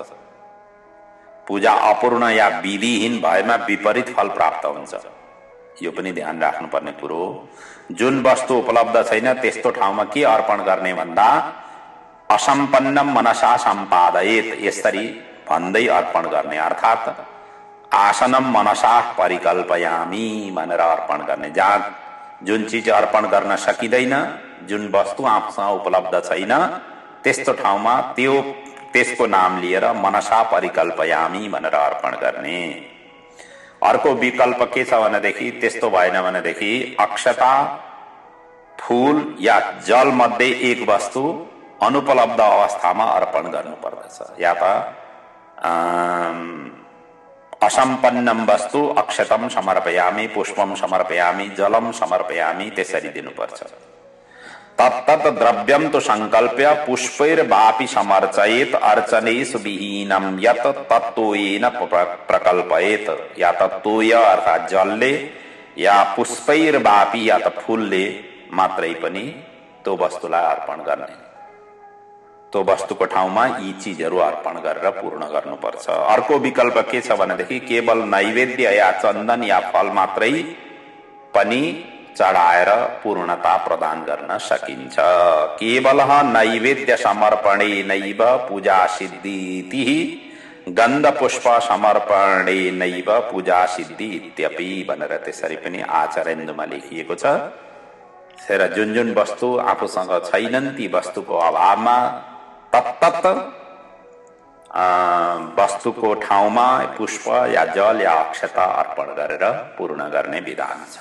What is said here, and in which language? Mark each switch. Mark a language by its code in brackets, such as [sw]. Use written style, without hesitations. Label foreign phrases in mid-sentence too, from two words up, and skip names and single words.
[ne] पूजा अपूर्ण या विधिहीन भएमा विपरीत फल प्राप्त हुन्छ। यो पनि ध्यान राख्नुपर्ने कुरो। जुन वस्तु उपलब्ध छैन त्यस्तो ठाउँमा के अर्पण गर्ने भन्दा, [sa] असम्पन्नम मनसा सम्पादयेत, [ne] यसरी भन्दै अर्पण गर्ने। अर्थात [sa] आसनम मनसा परिकल्पयामी [ne] भनेर अर्पण गर्ने। जहाँ जुन चीज अर्पण गर्न सकिँदैन, जुन वस्तु आफूसँग उपलब्ध छैन, त्यस्तो ठाउँमा त्यसको नाम लिएर [sa] मनसा परिकल्पयामी [ne] भनेर अर्पण गर्ने। अर्को विकल्प के छ भनेदेखि, त्यस्तो भएन भनेदेखि अक्षता, फूल या जल मध्ये एक वस्तु अनुपलब्ध अवस्थामा अर्पण गर्नु पर्दछ। या त [sa] असम्पन्नम वस्तु अक्षतम समर्पयामी, पुष्पम समर्पयामी, जलम समर्पयामी, [ne] त्यसरी दिनुपर्छ। [sa] तत्तत् द्रव्यम तो संकल्प्य पुष्पैर्वापि समर्चयेत अर्चनेषु विहीनम यत तत्तोयेन प्रकल्पयेत। [ne] या तत्तोय अर्थात जलले या पुष्पैर्वापि या त फूलले मात्रै पनि त्यो वस्तुलाई अर्पण गर्ने। त्यो वस्तुको ठाउँमा यी चीजहरू अर्पण गरेर पूर्ण गर्नुपर्छ। अर्को विकल्प के छ भनेदेखि, केवल नैवेद्य या चन्दन या फल मात्रै पनि चढाएर पूर्णता प्रदान गर्न सकिन्छ। [sa] केवल नैवेद्य समर्पणे नैव पूजा सिद्धि, गन्ध पुष्प समर्पणे नैव पूजा सिद्धि इत्यपि [ne] भनेर त्यसरी पनि आचार्यन्दुमा लेखिएको छ। र जुन वस्तु आफूसँग छैनन् ती वस्तुको अभावमा तत्तत वस्तुको ठाउँमा पुष्प या जल या अक्षता अर्पण गरेर पूर्ण गर्ने विधान छ।